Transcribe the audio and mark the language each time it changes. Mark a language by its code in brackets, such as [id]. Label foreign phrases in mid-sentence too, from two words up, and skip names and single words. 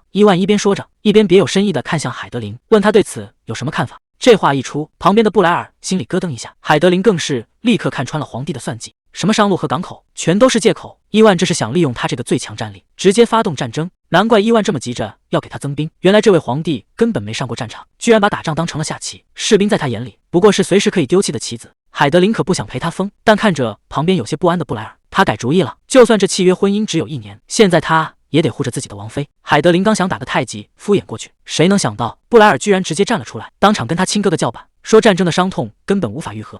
[zh] 伊萬一邊說着，一邊別有深意地看向海德琳，問他對此有什麼看法。這話一出，旁邊的布萊爾心裡咯噔一下，海德琳更是立刻看穿了皇帝的算計。什麼上路和港口，全都是借口。伊萬這是想利用他這個最強戰力，直接發動戰爭。難怪伊萬這麼急着要給他增兵，原來這位皇帝根本沒上過戰場，居然把打仗當成了下棋。士兵在他眼裡不過是隨時可以丟棄的棋子。海德林可不想陪他瘋，但看着旁邊有些不安的布萊爾，他改主意了。就算這契約婚姻只有1年，現在他也得護着自己的王妃。海德林剛想打個太極敷衍過去，誰能想到布萊爾居然直接站了出來，當場跟他親哥哥叫板，說戰爭的傷痛根本無法愈合。